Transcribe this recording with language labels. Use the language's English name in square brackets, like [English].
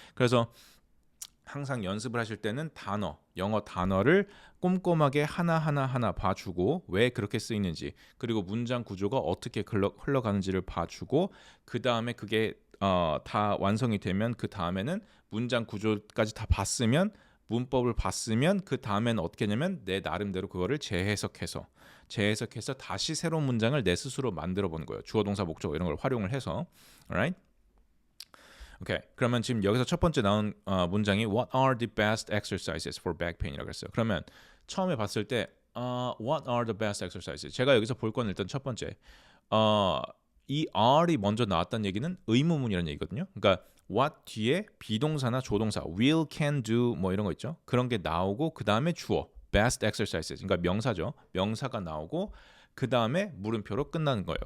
[Korean] 그래서 항상 연습을 하실 때는 영어 단어를 꼼꼼하게 하나 봐주고 왜 그렇게 쓰이는지 그리고 문장 구조가 어떻게 흘러가는지를 봐주고 그 다음에 그게 다 완성이 되면 그 다음에는 문장 구조까지 다 봤으면 문법을 봤으면 그 다음에는 어떻게 하냐면 내 나름대로 그거를 재해석해서 다시 새로운 문장을 내 스스로 만들어 보는 거예요. 주어 동사 목적어 이런 걸 활용을 해서 alright? 오케이. [English] 그러면 지금 여기서 첫 번째 나온 문장이 What are the best exercises for back pain이라고 했어요. 그러면 처음에 봤을 때 What are the best exercises? [Korean] 제가 여기서 볼 건 일단 첫 번째 이 are이 먼저 나왔다는 얘기는 의문문이라는 얘기거든요. 그러니까 what 뒤에 비동사나 조동사 will, can, do 뭐 이런 거 있죠. 그런 게 나오고 그 다음에 주어 best exercises 그러니까 명사죠. 명사가 나오고 그 다음에 물음표로 끝나는 거예요.